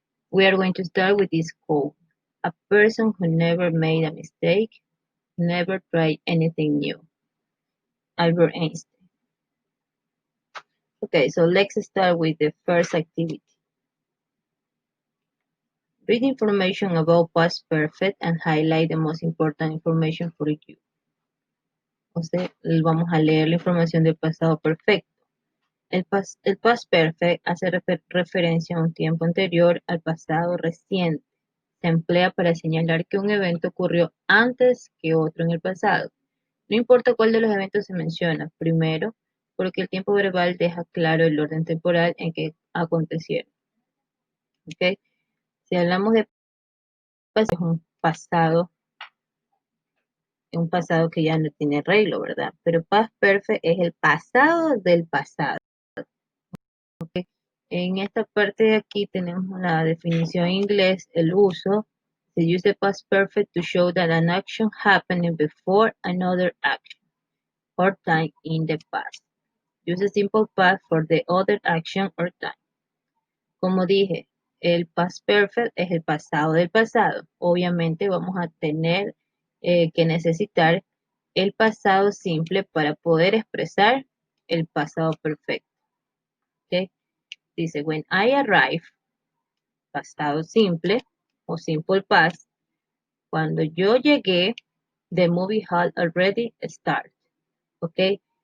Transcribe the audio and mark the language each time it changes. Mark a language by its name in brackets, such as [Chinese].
[English] We are going to start with this quote. A person who never made a mistake, never tried anything new. Albert Einstein. Okay, so let's start with the first activity. Read information about past perfect and highlight the most important information for you. [Spanish] O sea, vamos a leer la información del pasado perfecto. El past perfect hace referencia a un tiempo anterior al pasado reciente. Se emplea para señalar que un evento ocurrió antes que otro en el pasado. No importa cuál de los eventos se menciona, primero, porque el tiempo verbal deja claro el orden temporal en que acontecieron. ¿Okay? Si hablamos de pasado, es un pasado que ya no tiene arreglo, ¿verdad? Pero past perfect es el pasado del pasado. ¿Okay? En esta parte de aquí tenemos la definición en inglés, el uso. [English] Se use the past perfect to show that an action happened before another action or time in the past. Use a simple past for the other action or time. [Spanish] Como dije, el past perfect es el pasado del pasado. Obviamente vamos a tener que necesitar el pasado simple para poder expresar el pasado perfecto. ¿Okay? Dice, when I arrive, pasado simple o simple past, cuando yo llegué, the movie had already started. ¿Ok?